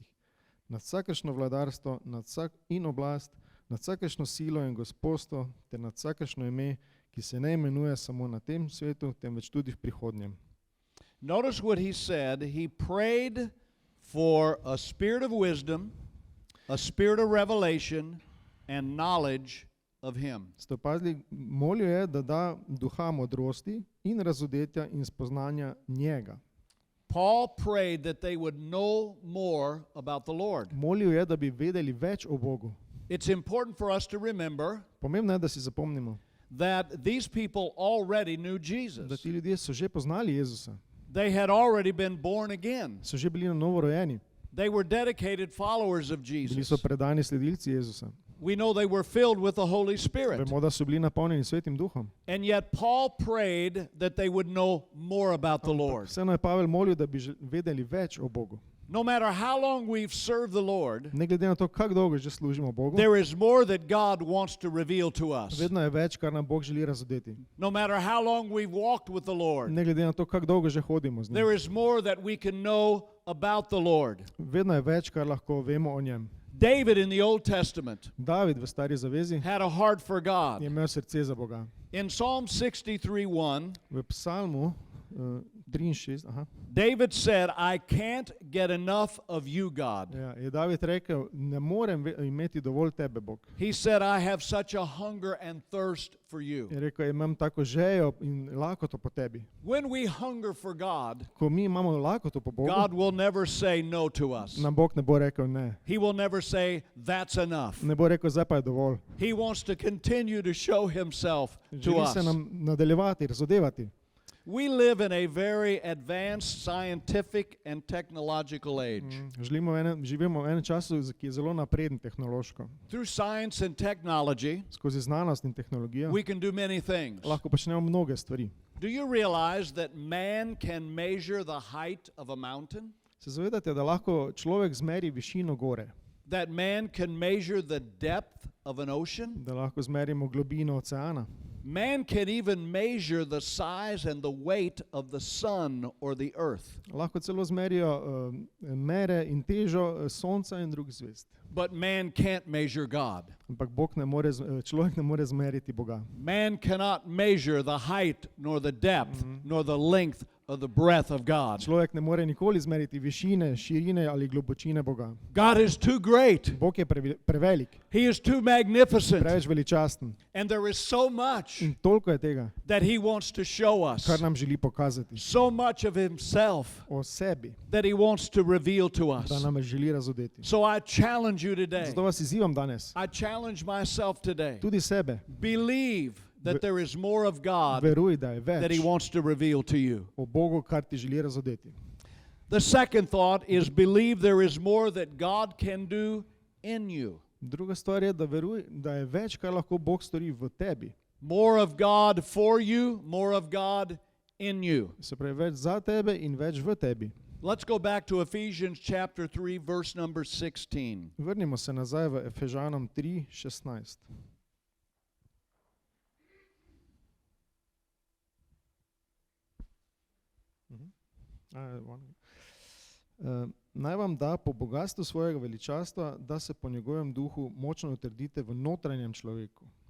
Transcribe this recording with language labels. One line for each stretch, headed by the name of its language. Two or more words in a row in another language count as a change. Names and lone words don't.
Slovenian: Nad vsakršno vladarstvo in oblast, nad vsakršno silo in gospodstvo, ter nad vsakršno ime, ki se ne imenuje samo na tem svetu, temveč tudi v prihodnjem.
English: Notice what he said. He prayed for a spirit of wisdom, a spirit of revelation, and knowledge of Him.
Slovenian: Ste opazili, molil je, da da duha modrosti in razodetja in spoznanja njega.
English: Paul prayed that they would know more about the Lord.
Slovenian: Molil je, da bi vedeli več o Bogu.
English: It's important for us to remember
Slovenian: Pomembno je, da si zapomnimo,
English: that these people already knew
Slovenian: da
English: Jesus.
Slovenian: ti ljudje so že poznali Jezusa,
English: They had already been born again.
Slovenian: so že bili na novo rojeni,
English: They were dedicated followers of
Slovenian: bili
English: Jesus.
Slovenian: so predani sledilci Jezusa.
English: We know they were filled with the Holy Spirit.
Slovenian: Vemo, da so bili napolnjeni Svetim Duhom.
English: And yet Paul prayed that they would know more about the Lord.
Slovenian: Vseeno je Pavel molil, da bi vedeli več o Bogu.
English: No matter how long we've served the Lord,
Slovenian: Ne glede na to, kako dolgo že služimo Bogu,
English: there is more that God wants to reveal to us.
Slovenian: vedno je več, kar nam Bog želi razodeti.
English: No matter how long we've walked with the Lord,
Slovenian: Ne glede na to, kako dolgo že hodimo z njim.
English: there is more that we can know about the Lord.
Slovenian: Vedno je več, kar lahko vemo o njem.
English: David in the Old Testament
Slovenian: David v Stari zavezi
English: had a heart for
Slovenian: je
English: God.
Slovenian: imel srce za Boga.
English: In Psalm 63:1,
Slovenian: V Psalmu 63,
English: David said, I can't get enough of you, God.
Slovenian: ja, je David rekel, ne morem imeti dovolj tebe, Bog.
English: He said, I have such a hunger and thirst for you.
Slovenian: Je rekel, imam tako žejo in lakoto po tebi.
English: When we hunger for God,
Slovenian: Ko mi imamo lakoto po Bogu,
English: God will never say no to us.
Slovenian: nam Bog ne bo rekel ne.
English: He will never say, that's enough.
Slovenian: Ne bo rekel, zdaj pa je dovolj.
English: He wants to continue to show himself to
Slovenian: Želi
English: us.
Slovenian: se nam nadaljevati, razodevati.
English: We live in a very advanced scientific and technological age.
Slovenian: Živimo v enem času, ki je zelo napreden tehnološko.
English: Through science and technology,
Slovenian: Skozi znanost in tehnologijo
English: we can do many things.
Slovenian: lahko počnemo mnoge stvari.
English: Do you realize that man can measure the height of a mountain?
Slovenian: Se zavedate, da lahko človek zmeri višino gore,
English: That man can measure the depth of an ocean?
Slovenian: da lahko zmerimo globino oceana.
English: Man can even measure the size and the weight of the sun or the earth.
Slovenian: Lahko celo zmerijo mere in težo sonca in drugih zvezd.
English: But man can't measure God.
Slovenian: Ampak človek ne more zmeriti Boga.
English: Man cannot measure the height, nor the depth, nor the length of the breadth of God.
Slovenian: Človek ne more nikoli zmeriti višine, širine ali globočine Boga.
English: God is too great.
Slovenian: Bog je prevelik,
English: He is too magnificent.
Slovenian: preveč veličasten
English: And there is so much
Slovenian: in toliko je tega,
English: that he wants to show us.
Slovenian: kar nam želi pokazati
English: So much of himself
Slovenian: o sebi,
English: that he wants to reveal to
Slovenian: da
English: us.
Slovenian: nam želi razodeti.
English: So I challenge you today.
Slovenian: Zato vas izzivam danes,
English: I challenge myself today.
Slovenian: tudi sebe,
English: Believe that there is more of God
Slovenian: veruj, da je
English: that he
Slovenian: več
English: wants to reveal to you.
Slovenian: o Bogu, kar ti želi razodeti.
English: The second thought is believe there is more that God can do in you.
Slovenian: Druga stvar je, da veruj, da je več, kar lahko Bog stori v tebi.
English: More of God for you, more of God in you.
Slovenian: Se pravi, več za tebe in več v tebi.
English: Let's go back to Ephesians chapter 3, verse number 16.
Slovenian: Vrnimo se nazaj v Efežanom 3:16. Naj vam da po bogastvu svojega veličastva, da se po njegovem duhu močno utrdite v notranjem človeku.